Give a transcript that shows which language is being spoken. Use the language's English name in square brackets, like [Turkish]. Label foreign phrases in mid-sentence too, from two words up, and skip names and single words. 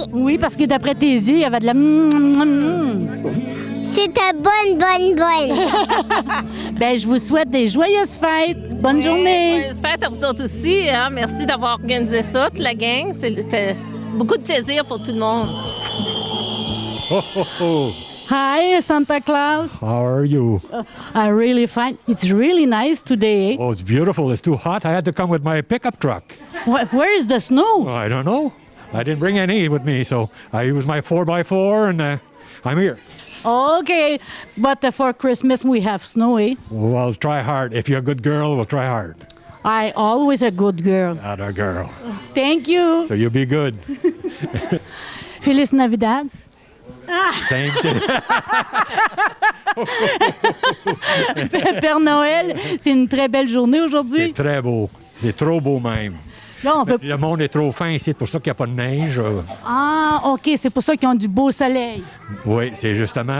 [French] Oui, parce que d'après tes yeux, il y avait de la... C'était bonne. Ben, je vous souhaite des joyeuses fêtes. Bonne journée. Joyeuses fêtes à vous autres aussi. Hein? Merci d'avoir organisé ça, toute la gang. C'était beaucoup de plaisir pour tout le monde. Ho, ho, ho. [English] Hi, Santa Claus. How are you? I'm really fine. It's really nice today. Oh, it's beautiful. It's too hot. I had to come with my pickup truck. Where is the snow? I don't know. I didn't bring any with me, so I used my 4x4 and I'm here. Okay, but for Christmas we have snowy. Well, try hard. If you're a good girl, we'll try hard. I always a good girl. Not a girl. Thank you. So you'll be good. [Spanish] Feliz Navidad. [English] Same thing. [French] Père Noël, c'est une très belle journée aujourd'hui. C'est très beau. C'est trop beau même. Là, on veut... Le monde est trop fin ici, c'est pour ça qu'il n'y a pas de neige. Ah, OK, c'est pour ça qu'ils ont du beau soleil. Oui, c'est justement.